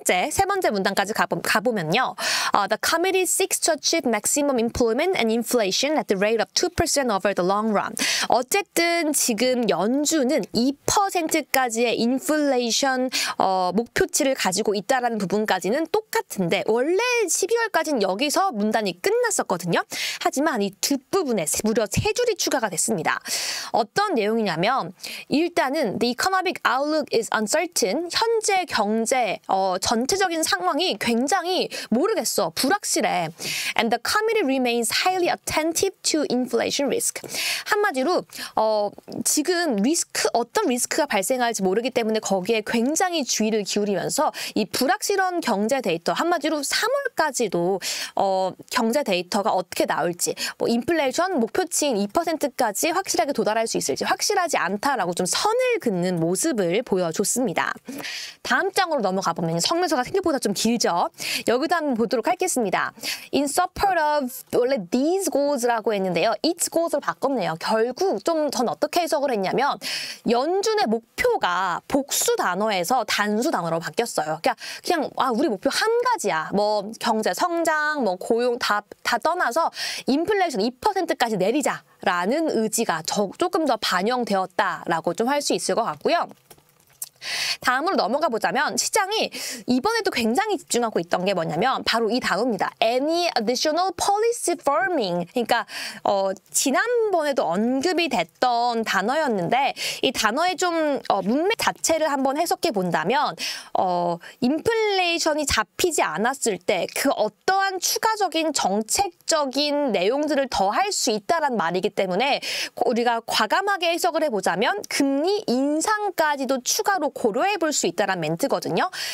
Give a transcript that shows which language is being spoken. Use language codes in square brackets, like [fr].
[ko] 세 번째 문단까지 가보면요. [en] The committee seeks to achieve maximum employment and inflation at the rate of 2% over the long run. [ko] 어쨌든 지금 연준은 2%까지의 인플레이션 목표치를 가지고 있다라는 부분까지는 똑같은데 원래 12월까지는 여기서 문단이 끝났었거든요. 하지만 이 뒷부분에 무려 3줄이 추가가 됐습니다. [en] 어떤 내용이냐면 일단은 the economic outlook is uncertain. [ko] 현재 경제 전체적인 상황이 굉장히 모르겠어, 불확실해. [en] And the committee remains highly attentive to inflation risk. [ko] 한마디로 지금 어떤 리스크가 발생할지 모르기 때문에 거기에 굉장히 주의를 기울이면서 이 불확실한 경제 데이터, 한마디로 3월까지도 경제 데이터가 어떻게 나올지, 뭐 인플레이션 목표치인 2%까지 확실하게 도달할 수 있을지 확실하지 않다라고 좀 선을 긋는 모습을 보여줬습니다. 다음 장으로 넘어가 보면 성명서가 생각보다 좀 길죠. 여기도 한번 보도록 하겠습니다. In support of 원래 these goals 라고 했는데요. its goals 로 바꿨네요. 결국 좀 전 어떻게 해석을 했냐면 연준의 목표가 복수 단어에서 단수 단어로 바뀌었어요. 그냥 우리 목표 한 가지야. 뭐 경제 성장, 뭐 고용 다 떠나서 인플레이션 2%까지 내리자라는 의지가 조금 더 반영되었다라고 좀 할 수 있을 것 같고요. 다음으로 넘어가 보자면 시장이 이번에도 굉장히 집중하고 있던 게 뭐냐면 바로 이 단어입니다. [en] Any additional policy firming. [ko] 그러니까 지난번에도 언급이 됐던 단어였는데 이 단어의 좀 문맥 자체를 한번 해석해 본다면 인플레이션이 잡히지 않았을 때 그 어떠한 추가적인 정책적인 내용들을 더 할 수 있다란 말이기 때문에 우리가 과감하게 해석을 해보자면 금리 인상까지도 추가로 고려해 볼 수 있다는 멘트거든요.